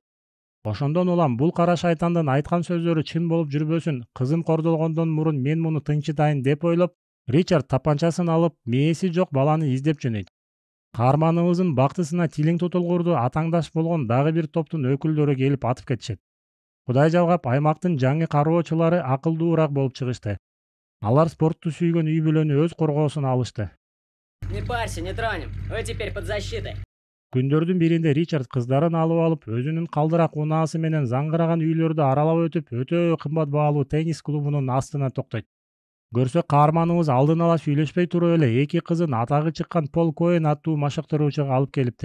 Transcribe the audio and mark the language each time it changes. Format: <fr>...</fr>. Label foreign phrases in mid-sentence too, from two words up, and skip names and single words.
<ky>Ошондон улам бул кара шайтандын айткан сөздөрү чын болуп жүрбөсүн, кызым кордолгондон мурун мен муну тынчытайын деп ойлоп, Ричард тапанчасын алып, мээси жок баланы издеп жөнөйт. Каарманыбыздын бактысына тилиң тутулгурду атаңдаш болгон дагы бир топтун өкүлдөрү келип атып кетишет. Кудай жалгап, аймактын жаңы кароочулары акылдуураак болуп чыгышты. Алар спортту сүйгөн үй бүлөнү өз коргоосуна алышты.</ky> <ru>Не парься, не тронем. Вы теперь под защитой.</ru> <ky>Күндөрдүн биринде Ричард кыздарын алып алып, өзүнүн калдырак унаасы менен заңгыраган үйлөрдү аралап өтүп, өтө кымбат баалуу теннис клубунун астына токтойт. Көрсө каарманыбыз алдын ала сүйлөшпөй туруп эле эки кызын атагы чыккан Пол Коэн аттуу машыктыруучуга алып келиптир.</ky>